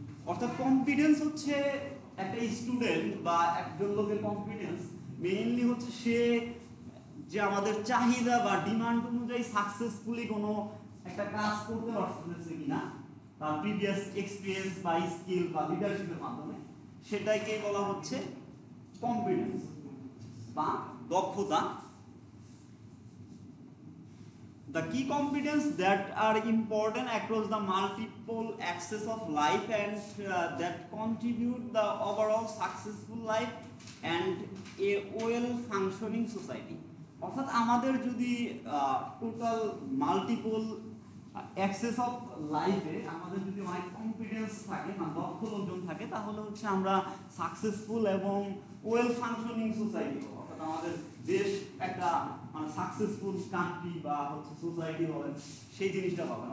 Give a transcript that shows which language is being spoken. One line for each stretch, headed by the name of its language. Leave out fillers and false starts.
Bangla: অর্থাৎ কম্পিটেন্স হচ্ছে একটা স্টুডেন্ট বা একজন লোকের কম্পিটেন্স মেইনলি হচ্ছে সে যে আমাদের চাহিদা বা ডিমান্ড অনুযায়ী সাকসেসফুলি কোনো একটা কাজ করতে পারছে কিনা, তার প্রিভিয়াস এক্সপিরিয়েন্স বা স্কিল বা লিডারশিপের মাধ্যমে, সেটাকে বলা হচ্ছে কম্পিটেন্স বা দক্ষতা।
English: The key competence that are important across the multiple axes of life and that contribute the overall successful life and a well functioning society.
Bangla: অর্থাৎ আমাদের যদি টোটাল মাল্টিপল অ্যাক্সেস অফ লাইফে আমাদের যদি অনেক কম্পিটেন্স থাকে বা দক্ষ লোকজন থাকে, তাহলে হচ্ছে আমরা সাকসেসফুল এবং ওয়েল ফাংশনিং সোসাইটি, অর্থাৎ আমাদের দেশ একটা মানে সাকসেসফুল কান্ট্রি বা হচ্ছে সোসাইটি বলেন সেই জিনিসটা পাবেন।